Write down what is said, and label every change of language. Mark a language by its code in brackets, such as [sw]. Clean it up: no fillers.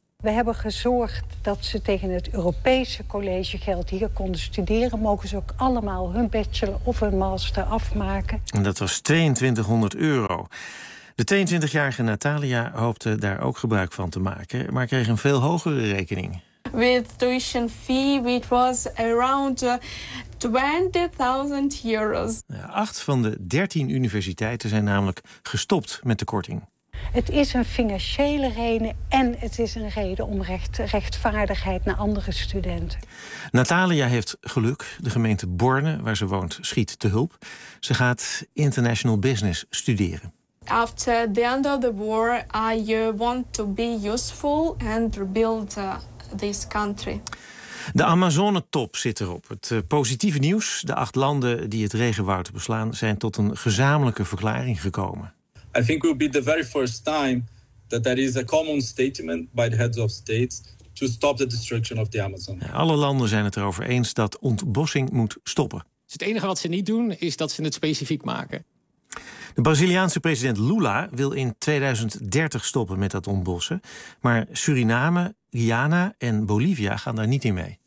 [nl] We hebben gezorgd dat ze tegen het Europese collegegeld hier konden studeren. Mogen ze ook allemaal hun bachelor of hun master afmaken. En dat was €2200. De 22-jarige Natalia hoopte daar ook gebruik van te maken, maar kreeg een veel hogere rekening. [en] With tuition fee, it was around €20,000. [nl] 8 van de 13 universiteiten zijn namelijk gestopt met de korting. Het is een financiële reden en het is een reden om rechtvaardigheid naar andere studenten. Natalia heeft geluk. De gemeente Borne, waar ze woont, schiet te hulp. Ze gaat international business studeren. [en] After the end of the war, I want to be useful and rebuild this country. [nl] De Amazone-top zit erop. Het positieve nieuws: de 8 landen die het regenwoud beslaan, zijn tot een gezamenlijke verklaring gekomen. [en] I think it will be the very first time that there is a common statement by the heads of states to stop the destruction of the Amazon. [nl] Alle landen zijn het erover eens dat ontbossing moet stoppen. Het enige wat ze niet doen, is dat ze het specifiek maken. De Braziliaanse president Lula wil in 2030 stoppen met dat ontbossen. Maar Suriname, Guyana en Bolivia gaan daar niet in mee.